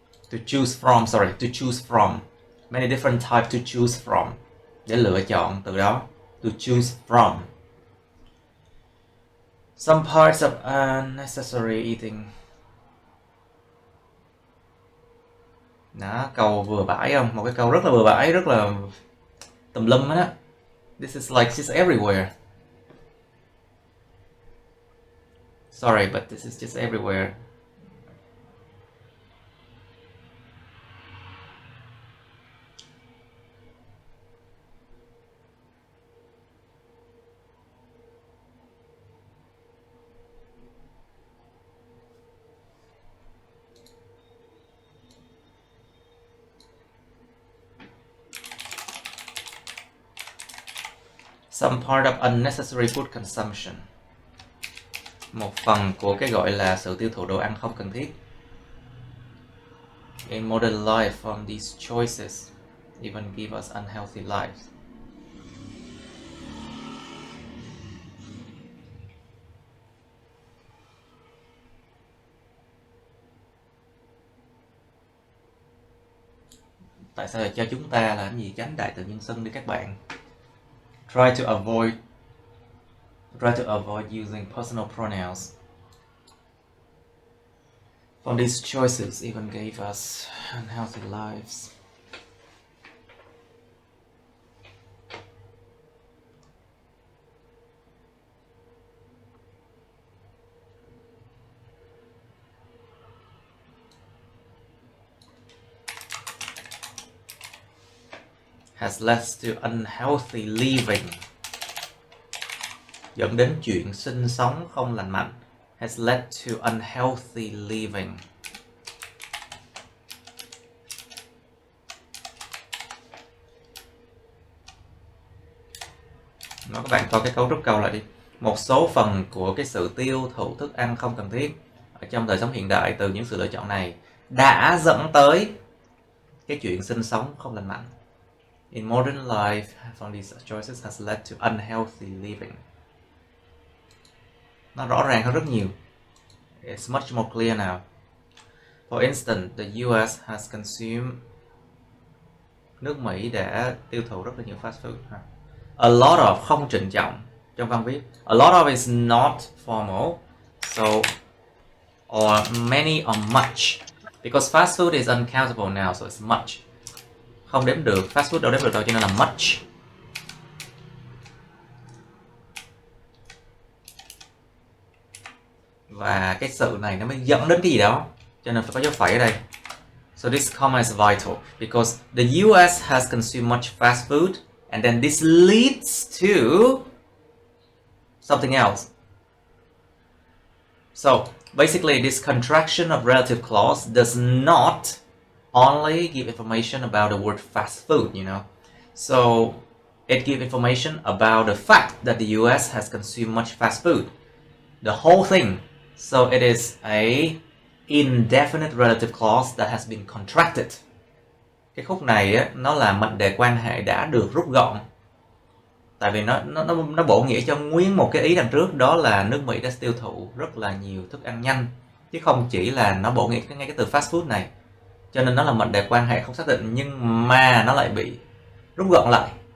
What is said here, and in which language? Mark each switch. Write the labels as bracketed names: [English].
[English] To choose from, sorry, to choose from. Many different types to choose from. [Vietnamese] Để lựa chọn từ đó. [English] To choose from. Some parts of unnecessary eating. [Vietnamese] Đó, câu vừa bãi không? Một cái câu rất là vừa bãi, rất là tùm lum đó. [English] This is like just everywhere. Sorry, but this is just everywhere. Some part of unnecessary food consumption. [Vietnamese] Một phần của cái gọi là sự tiêu thụ đồ ăn không cần thiết. [English] In modern life, from these choices even give us unhealthy lives. [Vietnamese] Tại sao lại cho chúng ta là cái gì? Tránh đại từ nhân xưng đi các bạn. [English] Try to avoid using personal pronouns. From these choices even gave us unhealthy lives. Has led to unhealthy living. [Vietnamese] Dẫn đến chuyện sinh sống không lành mạnh. [English] Has led to unhealthy living. [Vietnamese] Nói các bạn coi cái cấu trúc câu lại đi. Một số phần của cái sự tiêu thụ thức ăn không cần thiết ở trong đời sống hiện đại từ những sự lựa chọn này đã dẫn tới cái chuyện sinh sống không lành mạnh. [English] In modern life, from these choices has led to unhealthy living. [Vietnamese] Nó rõ ràng hơn rất nhiều. [English] It's much more clear now. For instance, the US has consumed, [Vietnamese] nước Mỹ đã tiêu thụ rất là nhiều fast food. A lot of không trịnh trọng trong văn viết. [English] A lot of is not formal, so or many or much, because fast food is uncountable now, so it's much. [Vietnamese] Không đếm được, fast food đâu đếm được đâu, cho nên là much. Và cái sự này nó mới dẫn đến cái gì đó, cho nên phải có dấu phẩy ở đây. [English] So this comma is vital because the US has consumed much fast food, and then this leads to something else. So basically, this contraction of relative clause does not only give information about the word fast food, you know. So it gives information about the fact that the US has consumed much fast food. The whole thing. So it is a indefinite relative clause that has been contracted. [Vietnamese] Cái khúc này á, nó là mệnh đề quan hệ đã được rút gọn. Tại vì nó bổ nghĩa cho nguyên một cái ý đằng trước, đó là nước Mỹ đã tiêu thụ rất là nhiều thức ăn nhanh, chứ không chỉ là nó bổ nghĩa ngay cái từ fast food này. Cho nên nó là mệnh đề quan hệ không xác định, nhưng mà nó lại bị rút gọn lại.